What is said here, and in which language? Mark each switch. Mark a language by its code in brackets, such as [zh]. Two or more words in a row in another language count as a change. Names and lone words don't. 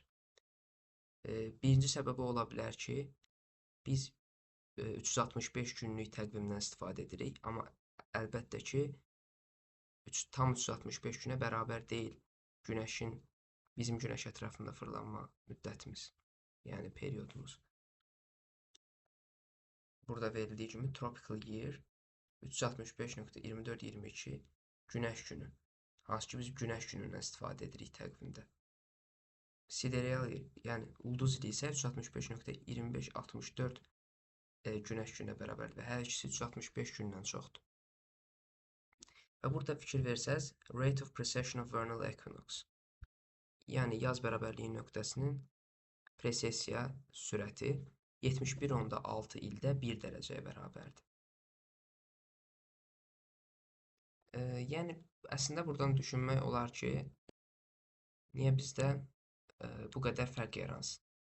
[az] Birinci səbəbi ola bilər ki, biz 365 günlük təqvimdən istifadə edirik, amma əlbəttə ki, tam 365 günə bərabər deyil Günəşin bizim Günəş ətrafında fırlanma müddətimiz, yəni periodumuz. Burada verildiyi kimi [en] tropical year [az] 365.24-22 Günəş günü, hansı ki biz Günəş günündən istifadə edirik təqvimdə. Sidereal, yəni ulduz ili isə 365.25-64 Günəş günə bərabərdir və hər ikisi 365 gündən çoxdur. Və burada fikir versəz, [en] rate of precession of vernal equinox, [az] yəni yaz bərabərliyi nöqtəsinin presesiya sürəti 71.6 ildə 1 dərəcəyə bərabərdir. Yəni, əslində buradan düşünmək olar ki, niyə bizdə bu qədər fərq yaransın?